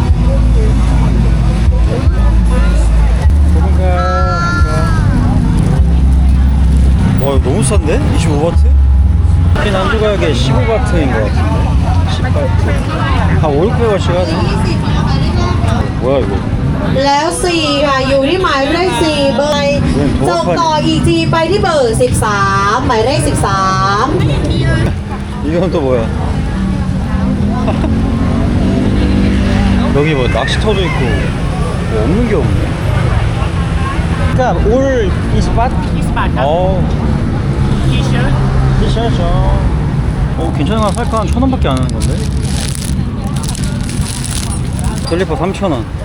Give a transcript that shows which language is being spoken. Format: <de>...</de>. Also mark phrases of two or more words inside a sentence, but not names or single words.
<ko>뭔가 와, 이거 너무 싼데? 25바트? 이 난주 가격에 15바트인 것 같은데. 10바트. 한 5, 600원씩 하네. 뭐야 이거?</ko> <th>แล้ว4ค่ะอยู่ที่หมายเลข4เบอร์ส่งต่ออีกทีไปที่เบอร์13หมายเลข13</th> <ko>이건 또 뭐야? 여기 뭐 낚시터도 있고 뭐 없는 게 없네. 그러니까 올 이스팟? 어. 티셔츠. 괜찮은 거 살까? 한 1,000원밖에 안 하는 건데. 슬리퍼 3,000원.</ko>